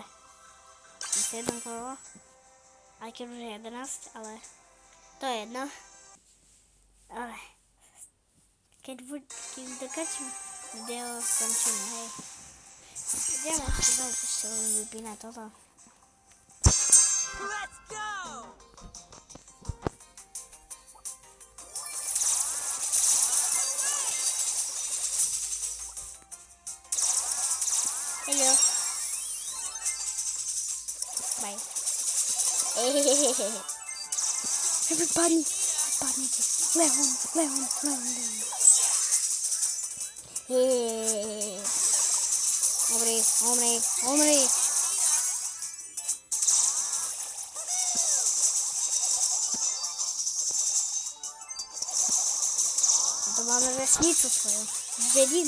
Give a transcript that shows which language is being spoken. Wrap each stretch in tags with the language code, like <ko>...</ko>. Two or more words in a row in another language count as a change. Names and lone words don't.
<sk>Ešte jedno kolo. Aj keď už je 11, ale to je jedno. Dobre. Keď dokončím video, skončíme, hej. Ideme ešte len vypínať toto.</sk> <en>Let's go! Hello. Bye. Everybody, Leon.</en> <sk>Umri. To máme vesnicu svoju, dedinu.</sk>